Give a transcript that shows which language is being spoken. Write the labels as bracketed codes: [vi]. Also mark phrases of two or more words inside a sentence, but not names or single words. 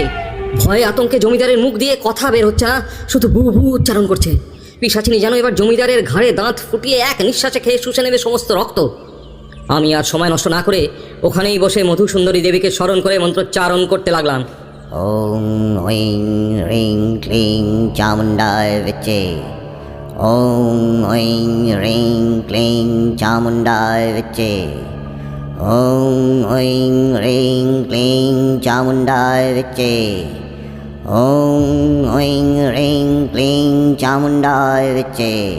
[bn] ভয়ে আতঙ্কে জমিদারের মুখ দিয়ে কথা বের হচ্ছে না, শুধু বু বু উচ্চারণ করছে। পিশাচিনী যেন এবার জমিদারের ঘাড়ে দাঁত ফুটিয়ে এক নিঃশ্বাসে খেয়ে শুষে নেবে সমস্ত রক্ত। আমি আর সময় নষ্ট না করে ওখানেই বসে মধুসুন্দরী দেবীকে স্মরণ করে মন্ত্রোচ্চারণ করতে লাগলাম। [sa] ওং ঐং হ্রিং ক্লিং চামুণ্ডায় বিচ্চে, ওং ঐং হ্রিং ক্লিং চামুণ্ডায় বিচ্চে, ওং ঐং হ্রিং ক্লিং চামুণ্ডায় বিচ্চে, ওং ঐং হ্রিং ক্লিং চামুণ্ডায় বিচ্চে।